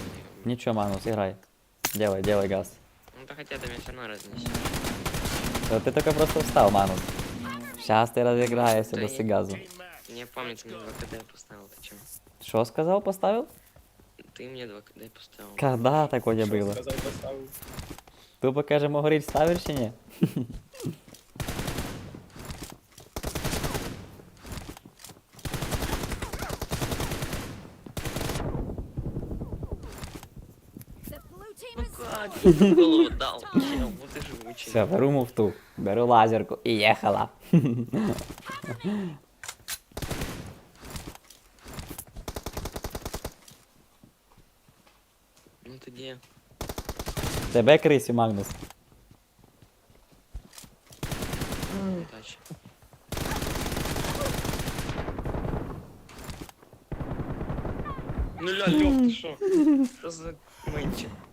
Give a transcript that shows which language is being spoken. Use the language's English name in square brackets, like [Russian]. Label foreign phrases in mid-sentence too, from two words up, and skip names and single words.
[Russian] Ничего, Магнус, играй. Делай газ. Ну, да хотя ты меня все равно разнесешь. Да ты только просто встал, Магнус. Сейчас ты разыграешься Да без я- газу. Не помню, ты мне 2 КД поставил, ты чё? Что сказал, поставил? Ты мне 2 КД поставил. Когда такое было? [Ukrainian] Сказав, поставив. Тупо кажемо, говорить, ставиш чи ні? [Russian] Ну как? Ты в голову дал. Чел, вот ты живучий. Все, беру муфту, беру лазерку [Ukrainian] і їхала. [Russian] Ну ты где? Тебе крисю, Магнус. Удачи. Ну ля, Лёв, ты шо? Что за мэнчик?